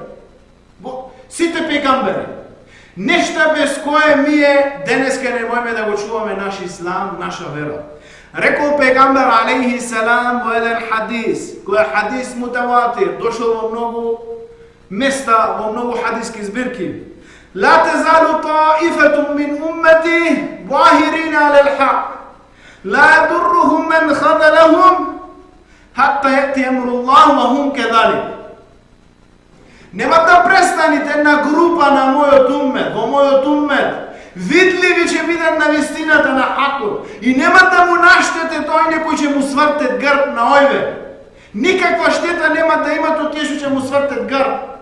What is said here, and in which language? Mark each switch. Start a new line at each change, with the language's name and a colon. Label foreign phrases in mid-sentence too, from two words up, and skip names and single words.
Macedonian: Сите пегамбери. Нешта без кое ние денеска не можеме да го чуваме наш ислам, наша вера. Рекол пегамбер алейхиссалам во еден хадис, кој е хадис мутаватир, дошол во многу места, во многу хадиски збирки.
Arabic: لا تزال طائفة من أمتي ظاهرين على الحق لا يضرهم من خذلهم حتى يأتي أمر الله وهم كذلك.
Macedonian: Нема да престанете една група на мојот уммет, во мојот уммет, видливи ќе бидат на вистината на хакот и нема да му наштете тој некој ќе му свртет грб на ојве. Никаква штета нема да имат од тие што ќе му свртет грб.